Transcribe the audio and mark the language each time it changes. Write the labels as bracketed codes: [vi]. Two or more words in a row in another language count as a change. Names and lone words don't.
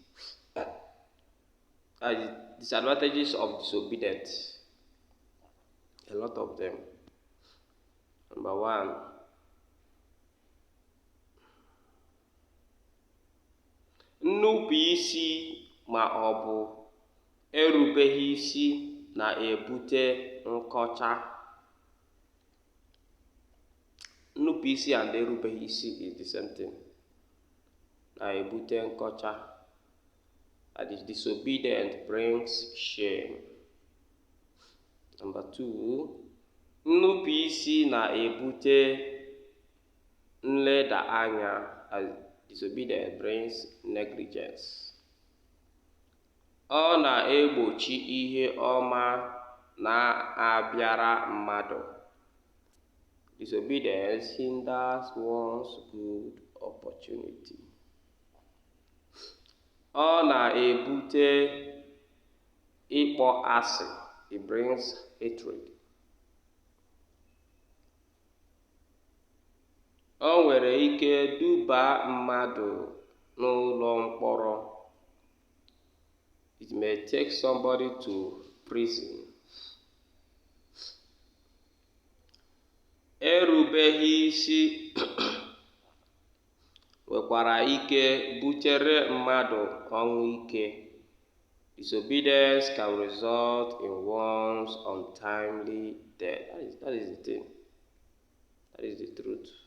[en] Disadvantages of disobedience. A lot of them. Number one, [ig] nnupụ isi ma ọ bụ erubeghị isi na-ebute nkọcha. Nnupụ isi [en] and [ig] erubeghị isi [en] is the same thing. [ig] Na-ebute nkọcha. [en] That is, disobedient brings shame. Number two, [ig] nnupụ isi na-ebute nleda anya. [en] As disobedience brings negligence. [ig] Ọ na-egbochi ihe ọma na-abịara mmadụ. [en] Disobedience hinders one's good opportunity. [ig] Ọ na-ebute ịkpọ asị. [en] It brings hatred. [ig] Ọ nwere ike duba mmadụ n'ụlọ mkpọrọ. [en] It may take somebody to prison. [ig] Erubeghị isi nwekwara ike butere mmadụ ọnwụ ike. [en] Disobedience can result in one's untimely death. That is the thing. That is the truth.